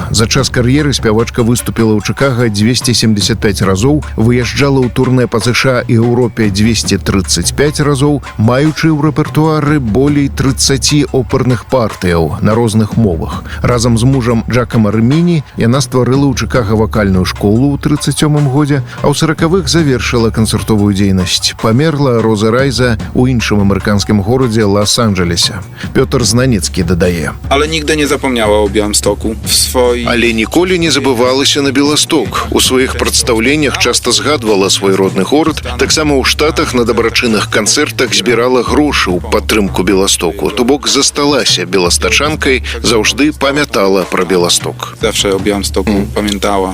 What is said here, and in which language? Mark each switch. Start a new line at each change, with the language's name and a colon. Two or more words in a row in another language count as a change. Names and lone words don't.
Belarusian: За час кар'еры спявачка выступіла ў Чыкага 275 разоў, выязджала ў турнэ па США і Еўропе 235 разоў, маючы ў рэпертуары болей 30 оперных партыяў на розных мовах. Разам з мужам Джакам Арміні яна стварыла ў Чыкага вакальную школу ў 37 годзе, а ў 40-х завершыла канцэртовую дзейнасць. Памерла Роза Райза ў іншым амерыканскім горадзе Лас-Анджелесе. Пётр Знанецкі дадае.
Polish: Ale nigdy nie zapomniała o Białymstoku. W swojej...
Belarusian: Але ніколі не забывалася на Беласток. У сваіх прадстаўленнях часта згадвала свой родны горад. Таксама ў Штатах на дабрачынных канцэртах збірала грошы ў падтрымку Беластоку. То бок засталася беластачанкай, заўжды памятала пра Беласток.
Polish: Zawsze o Białymstoku pamiętała.